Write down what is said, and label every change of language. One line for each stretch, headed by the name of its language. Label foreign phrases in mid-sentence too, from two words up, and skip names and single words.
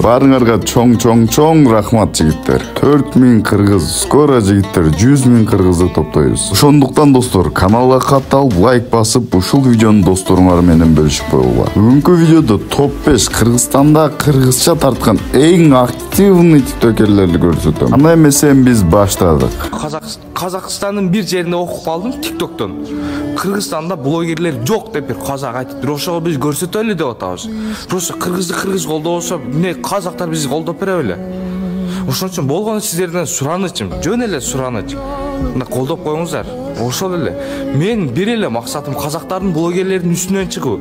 Kyrgyz: Барыңарга чоң рахмат жигиттер. 4000 кыргыз, скоро жигиттер 100.000 кыргызды топтойбуз. Ошондуктан достор, каналга катталып, лайк басып, ушул видеону досторуңар менен бөлүшүп коюңар. Бүгүнкү видеодо топ 5 Кыргызстанда кыргызча тарткан эң активный тиктокерлерди көрсөтөм. Анда эмесе биз баштадык.
Kazakh: Қазақстанның бір жерінде оқып қалдым тиктоктон.
Kyrgyz: Кыргызстанда блогерлер жоқ деп
Kazakh: бір қазақ
Kyrgyz: айтып, ошого біз көрсөтөлү деп атабыз. Просто кыргызды кыргыз колдобосо, не казактар бизди колдоп бере беле. Ошон үчүн болгону сиздерден суранычым, жөн эле сураныч. Мына колдоп коюңуздар. Ошол эле. Мен бир эле максатым казактардын блогерлердин үстүнөн чыгуу.